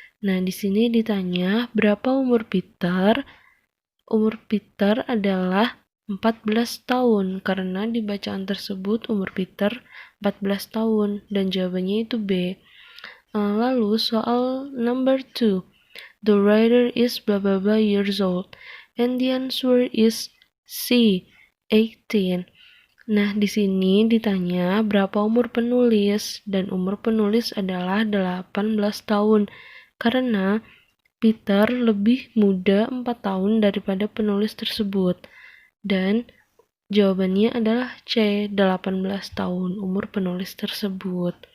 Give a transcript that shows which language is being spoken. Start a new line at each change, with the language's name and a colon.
Indonesian: Nah, di sini ditanya berapa umur Peter? Umur Peter adalah 14 tahun, karena di bacaan tersebut umur Peter 14 tahun, dan jawabannya itu B. Lalu soal number 2.
English: The writer is blah blah blah years old, and the answer is C, 18.
Indonesian: Nah, di sini ditanya berapa umur penulis, dan umur penulis adalah 18 tahun, karena Peter lebih muda 4 tahun daripada penulis tersebut. Dan jawabannya adalah C, 18 tahun umur penulis tersebut.